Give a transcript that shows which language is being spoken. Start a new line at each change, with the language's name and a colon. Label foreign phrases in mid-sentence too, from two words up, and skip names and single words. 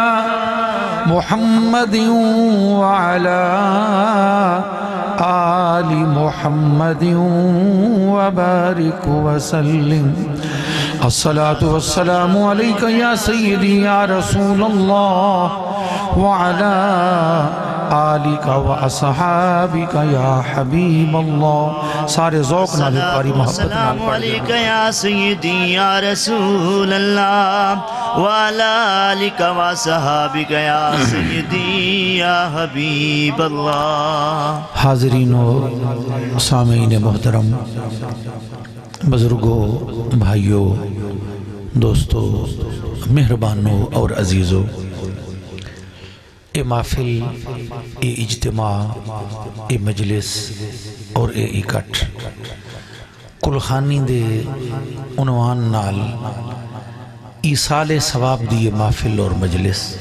Arabic: محمد وعلى آل محمد وبارك وسلم الصلاة والسلام عليك يا سيدي يا رسول الله وعلى آلك وأصحابك يا حبيب الله
Punjabi: سارے ذوق نال پاری محبت نال
Arabic: السلام
Punjabi: پڑھ
Arabic: علیکہ یا سیدی یا رسول اللہ وعلی آلک وصحابک یا سیدی یا حبیب اللہ۔
Urdu: حاضرین و سامعین محترم، بزرگوں، بھائیوں، دوستوں، مہربانوں اور عزیزوں، اے محفل، اے اجتماع، اے مجلس اور اے اکٹھ
Punjabi: کلخانی دے عنوان نال ایصال ثواب دی محفل
Urdu: اور مجلس